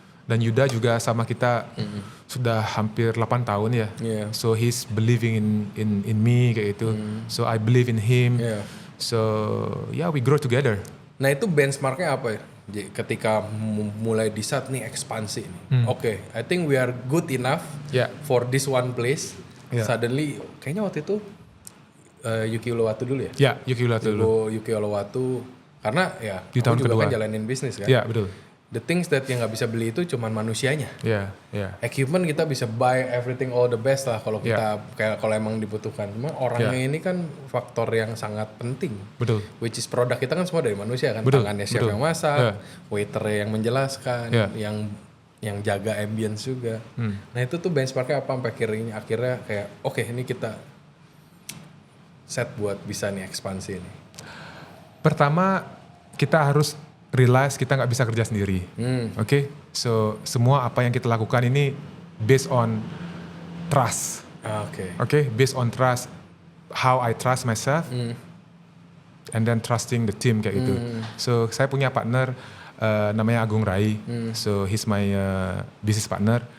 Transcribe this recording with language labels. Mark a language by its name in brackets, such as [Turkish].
[Indonesian] Dan Yuda juga sama kita sudah hampir 8 tahun ya. [English] So he's believing in me [Indonesian] kayak gitu. [English] So I believe in him. So we grow together. [Indonesian] Nah itu benchmarknya apa ya? Ketika mulai di saat nih ekspansi nih. [English] Oke, I think we are good enough for this one place. Suddenly, [Indonesian] kayaknya waktu itu Yuki Uluwatu dulu ya? Ya, Yuki Uluwatu dulu. Yuki Uluwatu. Karena ya, di tahun juga kedua kan jalanin bisnis kan? Ya, betul. [English] The things that [Indonesian] yang nggak bisa beli itu cuman manusianya. Equipment kita bisa [English] buy everything all the best [Indonesian] lah kalau kita kayak kalau emang dibutuhkan. Cuma orangnya ini kan faktor yang sangat penting. Betul. Which is produk kita kan semua dari manusia kan. Tangannya chef yang masak, waiternya yang menjelaskan, yang jaga ambience juga. Nah itu tuh benchmarknya apa sampai akhirnya kayak oke, ini kita set buat bisa nih ekspansi ini. Pertama kita harus realize kita nggak bisa kerja sendiri. So semua apa yang kita lakukan ini [English] based on trust. Oke. Okay, based on trust, how I trust myself, and then trusting the team [Indonesian] kayak gitu. [English] So [Indonesian] saya punya partner namanya [English] Agung Rai. So he's my business partner.